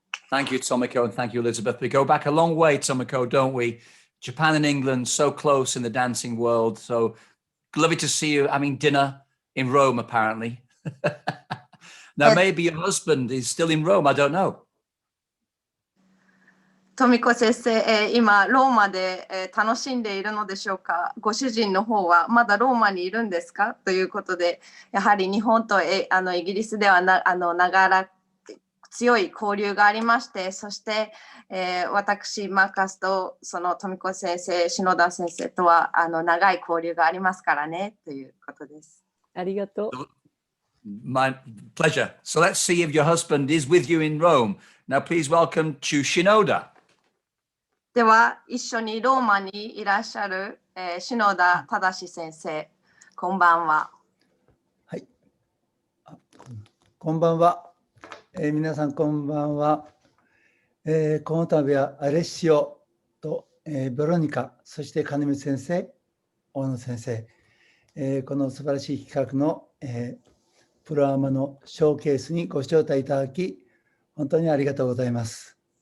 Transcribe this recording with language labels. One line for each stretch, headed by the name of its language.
English: Thank you, Tomiko, and thank you, Elizabeth. We go back a long way, Tomiko, don't we? Japan and England, so close in the dancing world. So lovely to see you having dinner in Rome, apparently. Now, maybe your husband is still in Rome. I don't know.
Japanese: トミコ先生、今ローマで、楽しんでいるのでしょうか。ご主人の方はまだローマにいるんですかということで、やはり日本とイギリスでは長ら強い交流がありまして、そして、私マーカスとそのトミコ先生、篠田先生とは長い交流がありますからねということです。ありがとう。
English: My pleasure. So let's see if your husband is with you in Rome. Now, please welcome to Shinoda.
Japanese: では一緒にローマにいらっしゃる、篠田正先生、こんばんは。はい。こんばんは。皆さんこんばんは。この度はアレッシオと、ベロニカ、そして金光先生、大野先生、この素晴らしい企画の、プロアマのショーケースにご招待いただき、本当にありがとうございます。